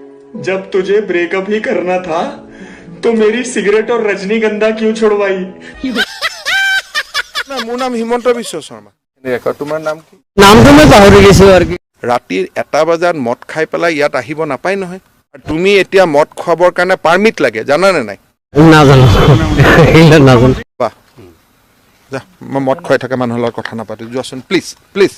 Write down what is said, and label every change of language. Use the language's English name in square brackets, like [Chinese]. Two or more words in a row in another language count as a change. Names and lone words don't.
[Hindi] जब तुझे ब्रेकअप ही करना था तो मेरी सिगरेट और रजनीगंधा क्यों छुड़वाई? [Assamese] না মোৰ নাম হিমন্ত বিশ্ব শৰ্মা এনেকুৱা তোমাৰ নাম কি নামটো মই পাহৰি গৈছো আৰু কি ৰাতিৰ 1 বজাত মদ খাই পেলাই ইয়াত আহিব নাপায় নহয় আৰু তুমি এতিয়া মদ খোৱাবৰ কাৰণে পাৰমিট লাগে জানানে নাই নাজানো এইলা নাজানো বাহ যা মই মদ খুৱাই থকা মানুহৰ লগত কথা নাপাতো যোৱাচোন প্লিজ প্লিজ